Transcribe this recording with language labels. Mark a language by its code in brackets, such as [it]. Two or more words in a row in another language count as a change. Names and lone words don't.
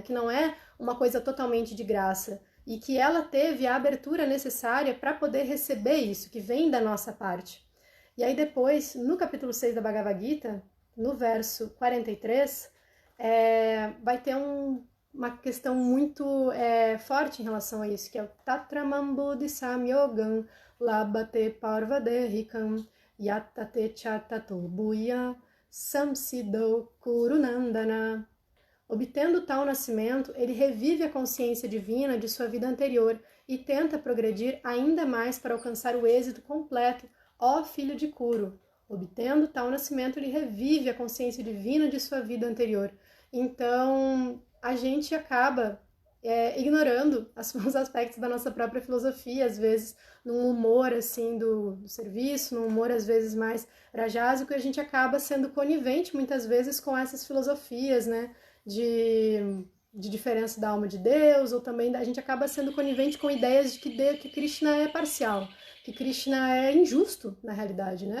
[pt] Que não é uma coisa totalmente de graça, e que ela teve a abertura necessária para poder receber isso, que vem da nossa parte. E aí depois, no capítulo 6 da Bhagavad Gita, no verso 43, vai ter uma questão muito forte em relação a isso, que é o [sa] Tatramam Buddhi Samyogam Labate Parvadehikam Yatate Chatato Buya samsido kurunandana. [pt] Obtendo tal nascimento, ele revive a consciência divina de sua vida anterior e tenta progredir ainda mais para alcançar o êxito completo, ó filho de Kuru. Obtendo tal nascimento, ele revive a consciência divina de sua vida anterior. Então, a gente acaba ignorando os aspectos da nossa própria filosofia, às vezes num humor assim do serviço, num humor às vezes mais rajásico, e a gente acaba sendo conivente muitas vezes com essas filosofias, né, de diferença da alma de Deus, ou também a gente acaba sendo conivente com ideias de que Krishna é parcial, que Krishna é injusto na realidade, né?